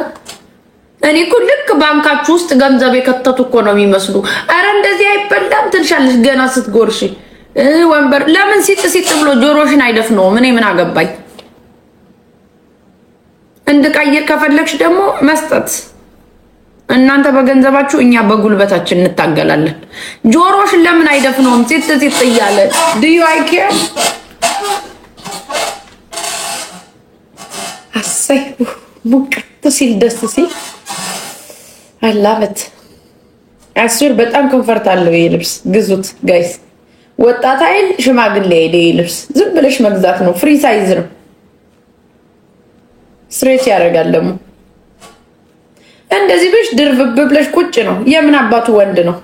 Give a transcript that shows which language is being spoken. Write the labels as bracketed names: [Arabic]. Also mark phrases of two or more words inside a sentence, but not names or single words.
[Amharic] እኔ እኮ ልክ ባንካችሁ ውስጥ ገንዘብ የከተቱ እኮ ነው የሚመስሉ። አረ እንደዚህ አይበላም ትልሻለሽ ገና ስትጎርሺ። ወንበር ለምን ሲጥ ብሎ ጆሮሽን አይደፍነውም? እኔ ምን አገባኝ? እንድቀይር ከፈለግሽ ደግሞ መስጠት። እናንተ በገንዘባችሁ እኛ በጉልበታችን እንታገላለን። ጆሮሽን ለምን አይደፍነውም? ሲጥ እያለ [English] do you I care? [Amharic] አሰይ ሙቀት ሲል ደስ ሲል [English] I love it። [Amharic] አስር በጣም ኮምፈርት አለው ይሄ ልብስ። ግዙት ጋይስ። ወጣት አይል ሽማግሌ አይል ይሄ ልብስ ዝም ብለሽ መግዛት ነው። [English] free size [Amharic] ነው። ስትሬች ያደርጋል ደግሞ እንደዚህ ብለሽ ድርብብ ብለሽ ቁጭ ነው። የምን አባቱ ወንድ ነው?